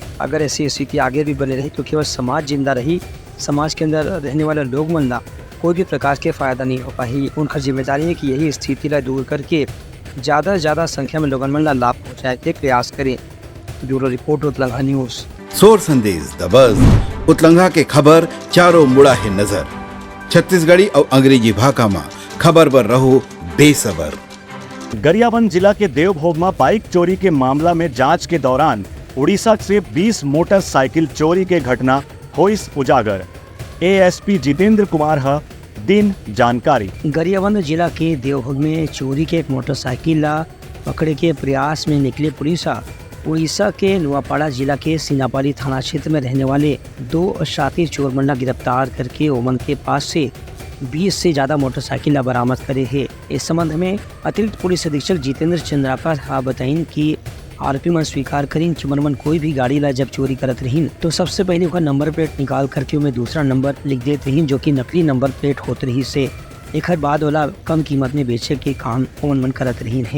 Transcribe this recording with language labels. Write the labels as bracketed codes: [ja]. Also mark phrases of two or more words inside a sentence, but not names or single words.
[hne] अगर ऐसी स्थिति आगे भी बने रही तो केवल समाज जिंदा रही, समाज के अंदर रहने वाले लोग मन कोई भी प्रकार के फायदा नहीं हो पाई। उनका जिम्मेदारी है कि यही स्थिति ला दूर करके ज़्यादा से ज़्यादा संख्या में लोगन मन लाभ पहुँचाए के प्रयास करें। ब्यूरो रिपोर्ट उत्तलंघा न्यूज़। सोर संदेश द बज़ उत्तलंघा के खबर चारों मुड़ा है नजर। छत्तीसगढ़ी और अंग्रेजी भाषा में खबर पर रहो बेसबर। गरियाबंद जिला के देवभोग में बाइक चोरी के मामला में जांच के दौरान उड़ीसा से 20 मोटरसाइकिल चोरी के घटना होइस उजागर। एएसपी जितेंद्र कुमार हा दिन जानकारी। गरियाबंद जिला के देवभोग में चोरी के एक मोटरसाइकिल ला पकड़े के प्रयास में निकले पुलिस उड़ीसा के नुआपाड़ा जिला के सीनापाली थाना क्षेत्र में रहने वाले 2 शातिर चोर मंडा गिरफ्तार करके ओमन के पास से 20 से ज़्यादा मोटरसाइकिल बरामद करे है। इस संबंध में अतिरिक्त पुलिस अधीक्षक जितेंद्र चंद्राकर बताइन कि आरोपी मन स्वीकार करीन कि मन कोई भी गाड़ी ला जब चोरी करत रहीन तो सबसे पहले उसका [en] number plate [hne] निकाल करके उनमें दूसरा नंबर लिख देते रहीन, जो कि नकली [en] number plate [hne] होते रही से एक बाद वाला कम कीमत में बेचे के काम ओमन मन करत रही है।